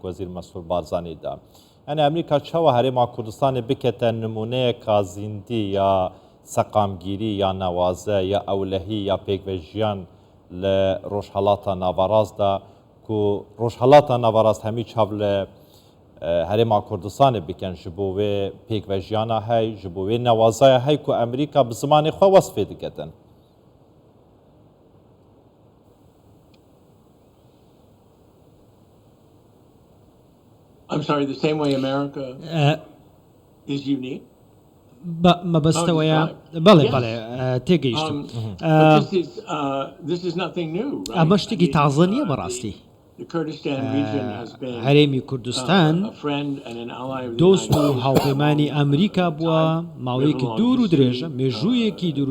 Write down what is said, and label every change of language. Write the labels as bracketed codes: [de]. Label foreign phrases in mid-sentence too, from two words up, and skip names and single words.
[ku] وەزیر مەسعود بارزانیدا یعنی ئەمریکا چاوە هەرێما کوردستانی بکەتە نمونەیەکە زیندی یا سەقامگیری یا نەوازە یا ئەولەهی یا پێکڤێژیان لە ڕۆژهەڵاتە ناوەڕاستدا و ڕۆژهەڵاتە ناوەڕاست هەمی چاو لە هەرێما کوردستانی بکەن ji bo wê pêkvejiyana hey ji bo wê newazaya hey ku Emerîka bi zimanê xwe wesfê diketin. [en] I'm sorry, the same way America is unique. [ckb] مەبەستەوەیە بەڵێ بەڵێ تێگەیشتم ئەمە شتێکی تازە نییە بەڕاستی هەرێمی کوردستان دۆست و هاوپەیمانی ئەمریکا بووە ماوەیەکی دوور و درێژە مێژوویەکی دوور و